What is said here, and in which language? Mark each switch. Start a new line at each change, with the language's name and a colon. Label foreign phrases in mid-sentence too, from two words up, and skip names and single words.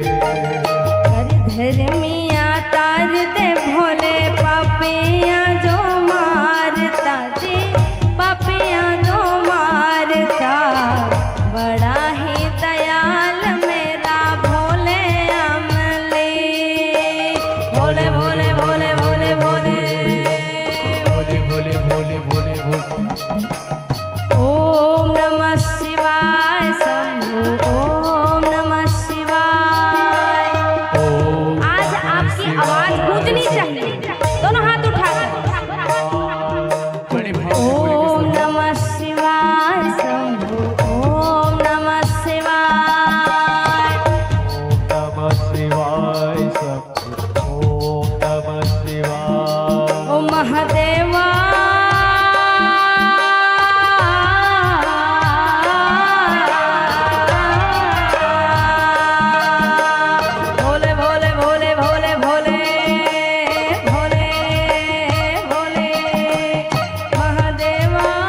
Punjabi: ਧਰਮੀਆ ਤਾਰ ਦੇ ਭੋਲੇ ਪਾਪੀਆ ਜੋ ਮਾਰਤਾ ਜੀ ਪਾਪੀਆ ਜੋ ਮਾਰਤਾ ਬੜਾ ਹੀ ਦਯਾਲ ਮੇਰਾ ਭੋਲੇ ਅਮਲੀ।
Hindi: भोले भोले भोले भोले भोले भोले भोले भोले भोले भोले।
Sanskrit: ओम नमः शिवाय शंभु ओम नमः शिवाय। ओम
Hindi: आज आपकी आवाज गूंजनी चाहिए। दोनों हाथ उठाकर बड़े भाव से बोले
Sanskrit: ओम नमः शिवाय शंभु ओम नमः शिवाय। नमः शिवाय ओम नमः शिवाय।
Hindi: ओ महादेवा भोले भोले भोले भोले भोले भोले भोले महादेवा।